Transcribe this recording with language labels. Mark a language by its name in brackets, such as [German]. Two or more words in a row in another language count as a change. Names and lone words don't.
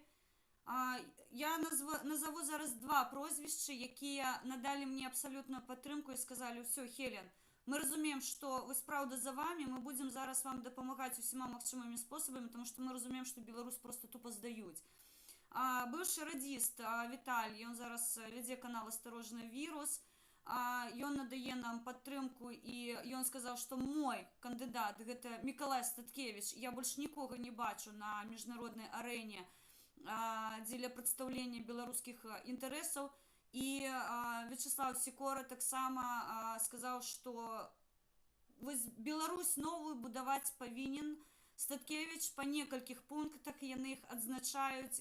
[Ukrainian] Я назову зараз 2 прозвища, які надали мені абсолютну підтримку і сказали, все, Хелен, ми розуміємо, що ось правда за вами, ми будемо зараз вам допомагати усіма можливими способами, тому що ми розуміємо, що Білорусь просто тупо здають. [Russian] Бывший радист [Ukrainian] Віталій, він зараз веде канал «Осторожный вирус», [Belarusian] ён надае нам падтрымку, і ён сказаў, што мой кандыдат, гэта Мікалай Статкевіч, я больш нікога не бачу на міжнароднай арэне дзеля прадстаўлення беларускіх інтарэсаў, і Вячеслав Сікора таксама сказаў, што вось Беларусь новую будаваць павінен Статкевич па некалькіх пунктах, яны іх адзначаюць.